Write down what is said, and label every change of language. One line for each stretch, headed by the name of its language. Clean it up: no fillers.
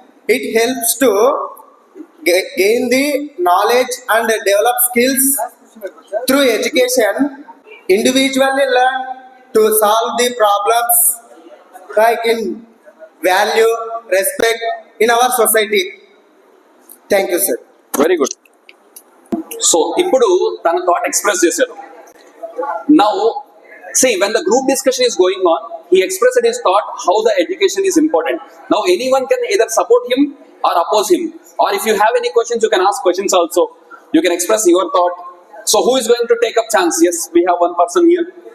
English: It helps to gain the knowledge and develop skills. Through education, individually learn to solve the problems like in value, respect in our society. Thank you, sir. Very good.
Telugu: So, ఇప్పుడు తన
English: thought express
Telugu: చేశారు.
English: Now, see, when the group discussion is going on, he expressed his thought how the education is important. Now, anyone can either support him or oppose him. Or if you have any questions, you can ask questions also. You can express your thought. So, who is going to take up chance? Yes, we have one person here.